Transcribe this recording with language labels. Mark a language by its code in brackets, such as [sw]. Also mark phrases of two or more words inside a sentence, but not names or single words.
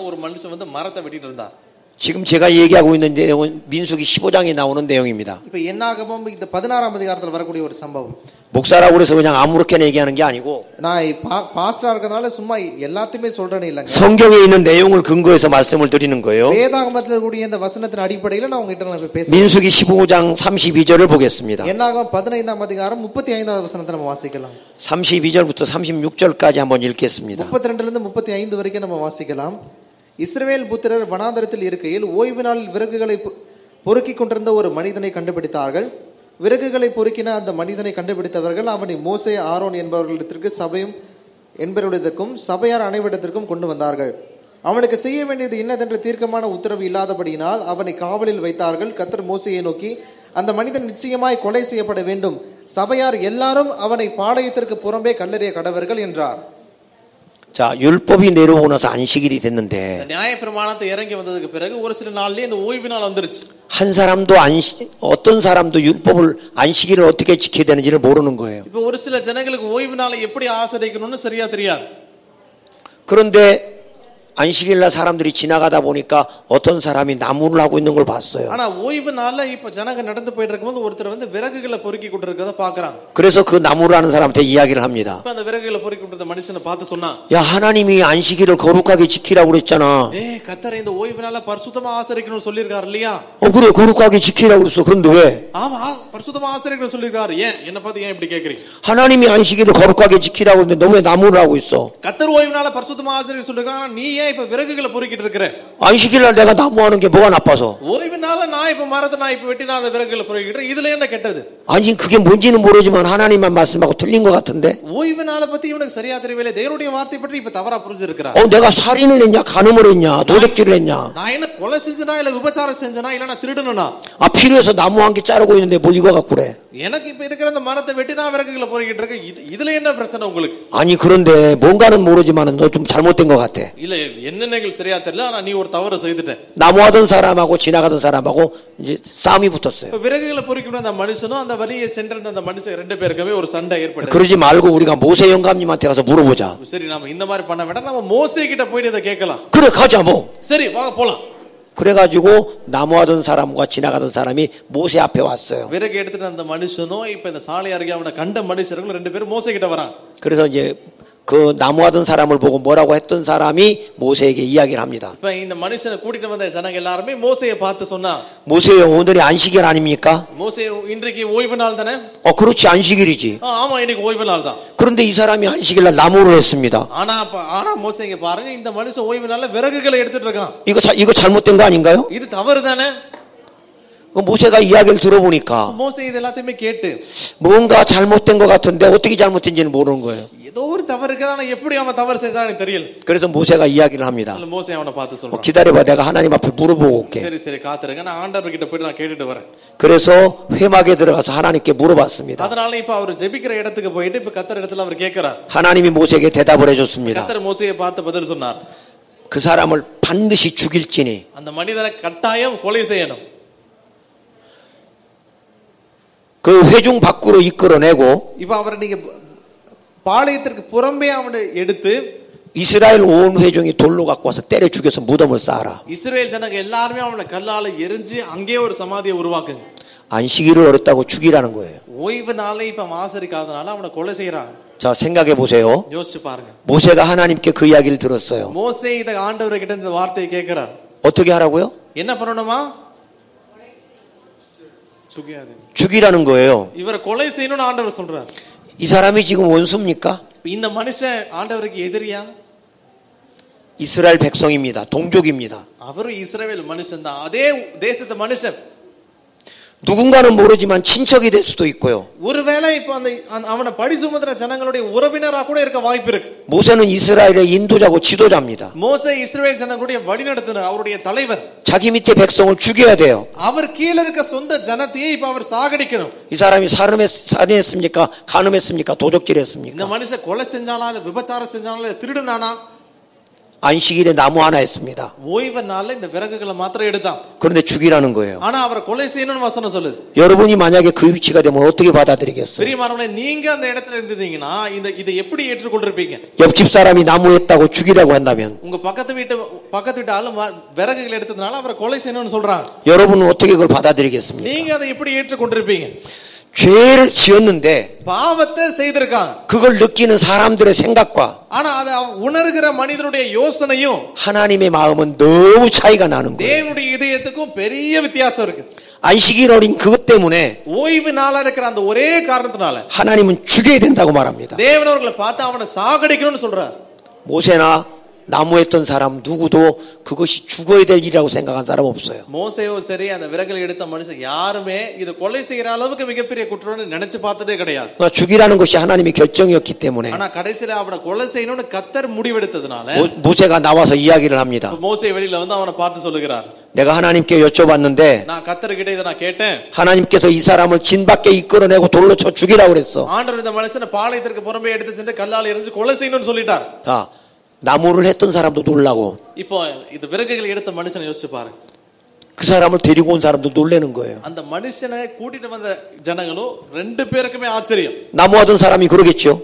[ta] ஒரு மனுஷன் வந்து மரத்தை வெட்டிட்டு இருந்தார். [ko] 지금 제가 얘기하고 있는 내용은 민수기 15장에 나오는 내용입니다. [ta] இப்போ என்னாகமம் இந்த 16ஆம் அதிகாரத்துல வரக்கூடிய ஒரு சம்பவம். [ko] 목사라고 그래서 그냥 아무렇게나 얘기하는 게 아니고 [ta] நான் பாஸ்டரா இருக்கறனால சும்மா எல்லாத்தையுமே சொல்றேனே இல்லங்க. [ko] 성경에 있는 내용을 근거해서 말씀을 드리는 거예요. [ta] வேதாகமத்துல இருக்கக்கூடிய இந்த வசனத்தின் அடிப்படையில் நான் உங்ககிட்ட நான் பேசுறேன். [ko] 민수기 15장 32절을 보겠습니다. [ta] என்னாகமம் 15ஆம் அதிகாரம் 35வது வசனத்தை நம்ம வாசிக்கலாம். [ko] 32절부터 36절까지 한번 읽겠습니다. [ta] 32ல இருந்து 35 வரைக்கும் நம்ம வாசிக்கலாம். இஸ்ரவேல் புத்திரர் வனாந்தரத்தில் இருக்கையில் ஓய்வு நாளில் விறகுகளை பொறுக்கிக் கொண்டிருந்த ஒரு மனிதனை கண்டுபிடித்தார்கள். விறகுகளை பொறுக்கின அந்த மனிதனை கண்டுபிடித்தவர்கள் அவனை மோசே ஆரோன் என்பவர்களிடத்திற்கு சபையும் என்பவரிடத்திற்கும் சபையார் அனைவரிடத்திற்கும் கொண்டு வந்தார்கள். அவனுக்கு செய்ய வேண்டியது இன்னதென்று தீர்க்கமான உத்தரவு இல்லாதபடியினால் அவனை காவலில் வைத்தார்கள். கர்த்தர் மோசேயை நோக்கி, அந்த மனிதன் நிச்சயமாய் கொலை செய்யப்பட வேண்டும். சபையார் எல்லாரும் அவனை பாளையத்திற்கு புறம்பே கல்லெறிய கடவர்கள் என்றார். [ko] 자, 율법이 내려오고 나서 안식일이 됐는데 [ta] நியாயப்பிரமாணத்தை இறங்கி வந்ததுக்கு பிறகு ஒரு சில நாள்லயே இந்த ஓய்வு நாள் வந்துருச்சு. [ko] 한 사람도 어떤 사람도 율법을 안식일을 어떻게 지켜야 되는지를 모르는 거예요. [ta] இப்போ ஒரு சில ஜனங்களுக்கு ஓய்வு நாளை எப்படி ஆசரிக்கணும்னு சரியா தெரியாது. [ko] 그런데 안식일 날 사람들이 지나가다 보니까 어떤 사람이 나무를 하고 있는 걸 봤어요. [ta] ஆனா ஓய்வு நாள்ல இப்ப ஜனங்க நடந்து போயிட்டு இருக்கும்போது ஒருத்தர் வந்து விறகுகளை பொறுக்கி கொண்டு இருக்கறத பார்க்கறாங்க. [ko] 그래서 그 나무를 하는 사람한테 이야기를 합니다. [ta] இப்ப அந்த விறகுகளை பொறுக்கி கொண்டு இருந்த மனுஷனை பார்த்து சொன்னா, [ko] 야, 하나님이 안식일을 거룩하게 지키라고 그랬잖아. [ta] கர்த்தர் இந்த ஓய்வு நாளை பரிசுத்தமா ஆசரிக்கணும்னு சொல்லிருக்காரு இல்லையா? [ko] 그래, 거룩하게 지키라고 그랬어. 그런데 왜? [ta] ஆமா, பரிசுத்தமா ஆசரிக்கணும்னு சொல்லிருக்காரு. என்ன பார்த்து ஏன் இப்படி கேக்குறீங்க? [ko] 하나님이 안식일을 거룩하게 지키라고 했는데 너 왜 나무를 하고 있어? [ta] கர்த்தர் ஓய்வு நாளை பரிசுத்தமா ஆசரிக்க சொல்லிருக்காங்க. நீ ஏன் இப்ப விறகுகளை பொறுக்கிட்டு இருக்கற? [ko] 안식일 날 내가 나무 하는 게 뭐가 나빠서? [ta] ஓய்வு நாள்ல நான் இப்ப மரத்தை நான் இப்ப வெட்டி நான் அந்த விறகுகளை பொறுக்கிட்டு இதுல என்ன கெட்டது? [ko] 아니, 그게 뭔지는 모르지만 하나님만 말씀하고 틀린 것 같은데. [ta] ஓய்வு நாளை பத்தி இவனுக்கு சரியா தெரியவில்லை. தேவனுடைய வார்த்தை பற்றி இப்ப தவறா புரிஞ்சிருக்கிறான். [ko] 내가 살인을 했냐, 간음을 했냐, 도적질을 했냐? [ta] நான் என்ன கொலை செஞ்சனா இல்ல விபச்சாரம் செஞ்சனா இல்ல நான் திருடனா? [ko] 필요해서 나무 한 개 자르고 있는데 뭘 이거 갖고 그래? [ta] எனக்கு இப்ப இருக்கிற அந்த மரத்தை வெட்டி நான் விறகுகளை பொறுக்கிட்டு இருக்கேன். இதுல என்ன பிரச்சனை உங்களுக்கு? [ko] 아니, 그런데 뭔가는 모르지만 너 좀 잘못된 것 같아. [ta] இல்ல என்னன்னு சரியா தெரியல. ஆனா நீ ஒரு தவறு செய்துட்ட. [ko] 나무 하던 사람하고 지나가던 사람하고 이제 싸움이 붙었어요. [ta] விறகுகளை பொறுக்கிட்டு அந்த மனுஷனும் அந்த வழியை சென்றிருந்த அந்த மனுஷன் ரெண்டு பேருக்குமே ஒரு சண்டை ஏற்பட்டது. [ko] 그러지 말고 우리가 모세 영감님한테 가서 물어보자. [ta] சரி, நாம இந்த மாதிரி பண்ண வேண்டாம். நம்ம மோசே கிட்ட போய் இத கேட்கலாம். [ko] 그래, 가자 뭐. [ta] சரி, வாங்க போலாம். [ko] 그래가지고 나무 하던 사람과 지나가던 사람이 모세 앞에 왔어요. [ta] விறகு எடுத்துட்டு அந்த மனுஷனும் இப்ப இந்த சாலை அருகே அவனை கண்ட மனுஷர்கள் ரெண்டு பேரும் மோசே கிட்ட வராங்க. [ko] 그래서 이제 그 나무하던 사람을 보고 뭐라고 했던 사람이 모세에게 이야기를 합니다. [ta] இப்ப இந்த மனுஷனை கூட்டிட்டு வந்த ஜனங்க எல்லாரும் மோசேயை பார்த்து சொன்னா, [ko] 모세요, 오늘이 안식일 아닙니까? [ta] மோசே இன்றைக்கு ஓய்வு நாள் தானே? [ko] 그렇지, 안식일이지. [ta] ஆமா, இன்னைக்கு ஓய்வு நாள் தான். [ko] 그런데 이 사람이 안식일 날 나무를 했습니다. [ta] ஆனா மோசே இங்க பாருங்க, இந்த மனுஷன் ஓய்வு நாள்ல விறகுகளை எடுத்துட்டு இருக்கான். [ko] 이거 잘못된 거 아닌가요? [ta] இது தவறு தானே? [ko] 모세가 이야기를 들어보니까 [ta] மோசே இது எல்லாத்தையுமே கேட்டு [ko] 뭔가 잘못된 것 같은데 어떻게 잘못된지는 모르는 거예요. [ta] ஏதோ ஒரு தவறு இருக்குதா, ஆனா எப்படி அவன் தவறு செய்தான்னு தெரியல. [ko] 그래서 모세가 이야기를 합니다. [ta] மோசே அவனை பார்த்து சொல்றான், [ko] 기다려봐, 내가 하나님 앞에 물어보고 올게. [ta] சரி காத்துருங்க, நான் ஆண்டவர் கிட்ட போய் நான் கேட்டுட்டு வரேன். [ko] 그래서 회막에 들어가서 하나님께 물어봤습니다. [ta] அதனால இப்ப அவர் ஜெபிக்கிற இடத்துக்கு போயிட்டு இப்ப கர்த்தர் இடத்துல அவர் கேக்குறார். [ko] 하나님이 모세에게 대답을 해줬습니다. [ta] கர்த்தர் மோசேயை பார்த்து பதில் சொன்னார். [ko] 그 사람을 반드시 죽일지니 [ta] அந்த மனிதனை கட்டாயம் கொலை செய்யணும். [ko] 그 회중 밖으로 이끌어내고 [ta] இப்ப அவரை நீங்க பாளையத்திற்கு புறம்பே அவனை எடுத்து [ko] 이스라엘 온 회중이 돌로 갖고 와서 때려 죽여서 무덤을 쌓아라. [ta] இஸ்ரவேல் ஜனங்க எல்லாரும் அவனை கல்லால எரிஞ்சு அங்கே ஒரு சமாதியை உருவாக்குங்க. [ko] 안식일을 어렸다고 죽이라는 거예요. [ta] ஓய்வு நாளை இப்ப ஆசரிக்காதனால அவனை கொலை செய்யறாங்க. [ko] 자, 생각해 보세요. [ta] யோசிச்சு பாருங்க. [ko] 모세가 하나님께 그 이야기를 들었어요. [ta] மோசே இத ஆண்டவர்கிட்ட இந்த வார்த்தையை கேக்குறார். [ko] 어떻게 하라고요? [ta] என்ன பண்ணணுமா? [ko] 죽이라는 거예요. [ta] இவரை கொலை செய்யணும்னு ஆண்டவர் சொல்றார். [ko] 이 사람이 지금 원수입니까? [ta] இந்த மனுஷன் ஆண்டவருக்கு எதிரியா? [ko] 이스라엘 백성입니다. 동족입니다. [ta] அவரும் இஸ்ரவேல் மனுஷன் தான். அதே தேசத்து மனுஷன். [ko] 누군가는 모르지만 친척이 될 수도 있고요. [ta] ஒருவேளை இப்ப அந்த அவனை படி சுமத்துற ஜனங்களுடைய உறவினரா கூட இருக்க வாய்ப்பு இருக்கு. [ko] 모세는 이스라엘의 인도자고 지도자입니다. [ta] மோசே இஸ்ரவேல் ஜனங்களுடைய வழிநடத்துனர், அவருடைய தலைவர். [ko] 자기 밑에 백성을 죽여야 돼요. [ta] அவர் கீழ இருக்க சொந்த ஜனத்தையே இப்ப அவர் சாகடிக்கணும். [ko] 이 사람이 살인했습니까? 간음했습니까? 도적질했습니까? [ta] இந்த மனுஷன் கொலை செஞ்சானா, விபச்சாரம் செஞ்சானா, திருடுனானா? [ko] 안식일에 나무 하나 했습니다. [ta] ஓய்வு நாள்ல இந்த விறகுகளை மாத்திரம் எடுத்தான். [ko] 그런데 죽이라는 거예요. [ta] ஆனா அவரை கொலை செய்யணும்னு வசனம் சொல்லுது. [ko] 여러분이 만약에 그 위치가 되면 어떻게 받아들이겠어요? [ta] பிரியமானவர்களே, நீங்க அந்த இடத்துல இருந்தீங்கன்னா இதை எப்படி ஏற்றுக்கொண்டிருப்பீங்க? [ko] 옆집 사람이 나무 했다고 죽이라고 한다면 [ta] உங்க பக்கத்து வீட்டு ஆளு விறகுகளை எடுத்ததுனால அவரை கொலை செய்யணும்னு சொல்றாங்க. [ko] 여러분은 어떻게 그걸 받아들이겠습니까? [ta] நீங்க அதை எப்படி ஏற்றுக்கொண்டிருப்பீங்க? [ko] 죄를 지었는데 [ta] பாவத்தை செய்திருக்காங்க. [ko] 그걸 느끼는 사람들의 생각과 [ta] ஆனா அதை உணர்கிற மனிதனுடைய யோசனையும் [ko] 하나님의 마음은 너무 차이가 나는 거예요. [ta] தேவனுடைய இதயத்துக்கும் பெரிய வித்தியாசம் இருக்கு. [ko] 안식일 어린 그것 때문에 [ta] ஓய்வு நாளா இருக்கிற அந்த ஒரே காரணத்தினால [ko] 하나님은 죽여야 된다고 말합니다. [ta] தேவன் அவர்களை பார்த்து அவனை சாகடிக்கணும்னு சொல்றார். [ko] 모세나 나무했던 사람 누구도 그것이 죽어야 될 일이라고 생각한 사람 없어요. [ta] மோசேயோ சரி, அந்த விறகுகளை எடுத்த மனுஷன் யாருமே இது கொலை செய்யற அளவுக்கு மிகப்பெரிய குற்றம்னு நினைச்சு பார்த்ததே கிடையாது. [ko] 죽이라는 것이 하나님의 결정이었기 때문에. [ta] ஆனா கடைசில அவனை கொலை செய்யணும்னு கர்த்தர் முடிவெடுத்ததுனால [ko] 모세가 나와서 이야기를 합니다. [ta] மோசே வெளியில வந்து அவனை பார்த்து சொல்லுகிறார். [ko] 내가 하나님께 여쭤봤는데 [ta] நான் கர்த்தர்கிட்ட இத நான் கேட்டேன். [ko] 하나님께서 이 사람을 진 밖에 이끌어내고 돌로 쳐 죽이라고 그랬어. [ta] ஆண்டவர் இந்த மனுஷனை பாளையத்திற்கு புறம்பே எடுத்து சென்று கல்லால் எறிஞ்சு கொலை செய்யணும்னு சொல்லிட்டார். [ko] 자, 나무를 했던 사람도 놀라고 [ta] இப்போ இந்த விறகுகளை எடுத்த மனுஷனை யோசிச்சு பாருங்க. [ko] 그 사람을 데리고 온 사람도 놀라는 거예요. [ta] அந்த மனுஷனை கூட்டிட்டு வந்த ஜனங்களும் ரெண்டு பேருக்குமே ஆச்சரியம். [ko] 나무하던 사람이 그러겠죠.